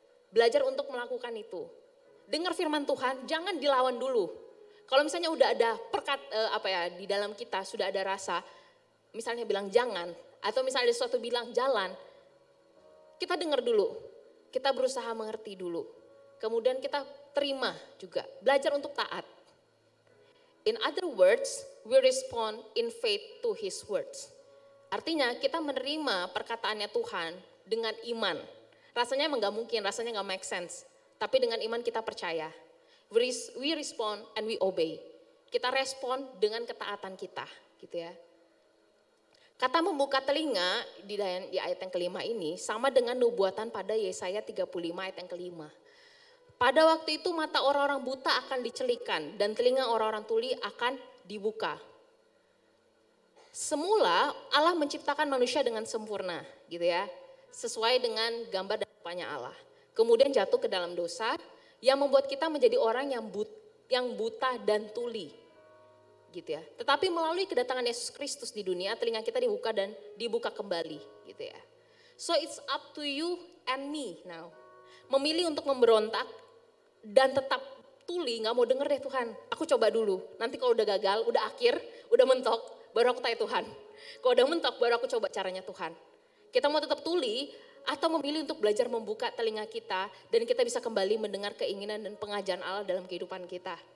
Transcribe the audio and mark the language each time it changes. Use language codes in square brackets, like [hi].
[id] Belajar untuk melakukan itu. Dengar firman Tuhan, jangan dilawan dulu. Kalau misalnya udah ada di dalam kita sudah ada rasa, misalnya bilang jangan, atau misalnya ada sesuatu bilang jalan, kita dengar dulu, kita berusaha mengerti dulu. Kemudian kita terima juga, belajar untuk taat. [en] In other words, we respond in faith to His words. [id] Artinya kita menerima perkataannya Tuhan dengan iman. Rasanya emang gak mungkin, rasanya gak make sense. Tapi dengan iman kita percaya. [en] We respond and we obey. [id] Kita respon dengan ketaatan kita, gitu ya. Kata membuka telinga di ayat yang kelima ini sama dengan nubuatan pada Yesaya 35 ayat yang kelima. Pada waktu itu mata orang-orang buta akan dicelikan dan telinga orang-orang tuli akan dibuka. Semula Allah menciptakan manusia dengan sempurna gitu ya. Sesuai dengan gambar dan rupanya Allah. Kemudian jatuh ke dalam dosa, yang membuat kita menjadi orang yang buta dan tuli. Gitu ya. Tetapi melalui kedatangan Yesus Kristus di dunia, telinga kita dibuka dan dibuka kembali, gitu ya. [en] So it's up to you and me now. [id] Memilih untuk memberontak dan tetap tuli, nggak mau denger deh Tuhan. Aku coba dulu. Nanti kalau udah gagal, udah akhir, udah mentok, baru aku tanya Tuhan. Kalau udah mentok, baru aku coba caranya Tuhan. Kita mau tetap tuli atau memilih untuk belajar membuka telinga kita dan kita bisa kembali mendengar keinginan dan pengajaran Allah dalam kehidupan kita.